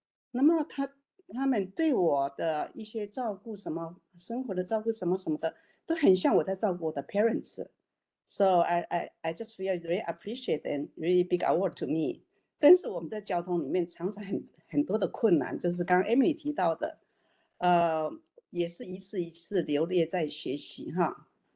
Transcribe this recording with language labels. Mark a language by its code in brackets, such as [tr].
[zh] 那么他们对我的一些照顾，什么生活的照顾，什么什么的，都很像我在照顾我的 parents。 [en] So I just feel very appreciate and really big award to me。 [zh] 但是我们在交通里面常常很多的困难，就是刚刚 Emily 提到的，也是一次一次流列在学习哈。